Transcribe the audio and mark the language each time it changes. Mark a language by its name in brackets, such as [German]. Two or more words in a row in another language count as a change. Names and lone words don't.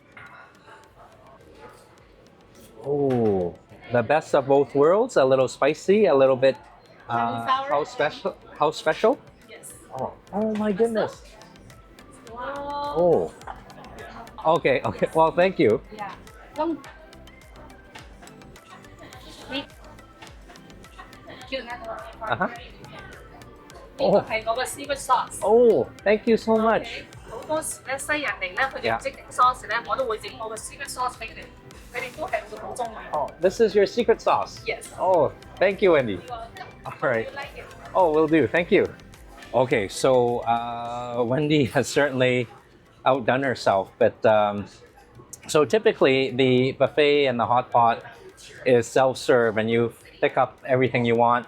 [English] Oh, the best of both worlds, a little spicy, a little bit house special. House special? Yes. Oh my goodness. Wow. Oh. Okay, okay. Well, thank you. Yeah. One. Uh-huh. [Cantonese] 呢個係我嘅 [English] secret sauce。 Oh, thank you so much. [Cantonese] 好多時咧，西人嚟咧，佢哋唔識整 sauce 咧，我都會整我嘅 [English] secret sauce [Cantonese] 俾佢哋，佢哋都係會好中意。 [English] Oh, this is your secret sauce. Yes. Oh, thank you, Wendy. All right. You like it? Oh, will do. Thank you. Okay, so Wendy has certainly outdone herself, but so typically the buffet and the hot pot is self-serve and you pick up everything you want.